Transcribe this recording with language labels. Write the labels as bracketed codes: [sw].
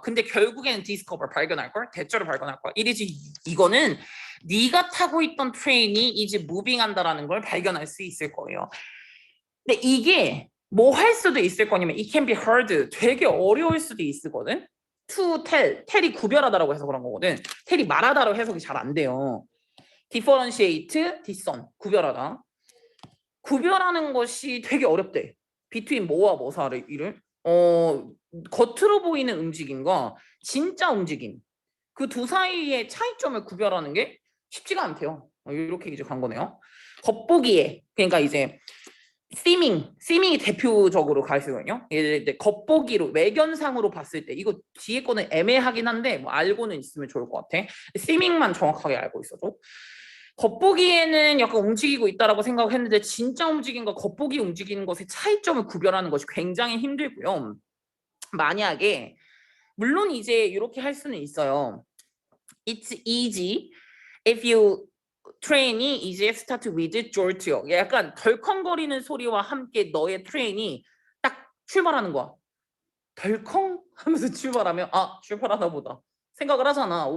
[ko] 근데 결국에는 discover 발견할 걸, 대처를 발견할 거야. 이거는 네가 타고 있던 트레인이 이제 무빙한다라는 걸 발견할 수 있을 거예요. 근데 이게 뭐 할 수도 있을 거냐면 [en] it can be hard, [ko] 되게 어려울 수도 있거든. to tell이 구별하다라고 해서 그런 거거든. tell이 말하다로 해석이 잘 안 돼요. [en] differentiate, discern, 구별하다. [ko] 구별하는 것이 되게 어렵대. between 뭐와 뭐 사이를 겉으로 보이는 움직임과 진짜 움직임 그 두 사이의 차이점을 구별하는 게 쉽지가 않대요. 이렇게 이제 간 거네요. 겉보기에 그러니까 이제 seeming이 대표적으로 가 있거든요. 이제 겉보기로 외견상으로 봤을 때 이거 뒤에 거는 애매하긴 한데 뭐 알고는 있으면 좋을 것 같아. seeming만 정확하게 알고 있어도. 겉보기에는 약간 움직이고 있다라고 생각했는데 진짜 움직임과 겉보기 움직이는 것의 차이점을 구별하는 것이 굉장히 힘들고요. 만약에 물론 이제 이렇게 할 수는 있어요. [en] It's easy if you train이 이제 start with jolt요. [ko] 약간 덜컹거리는 소리와 함께 너의 트레인이 딱 출발하는 거야. 덜컹 하면서 출발하면 출발하나 보다 생각을 하잖아.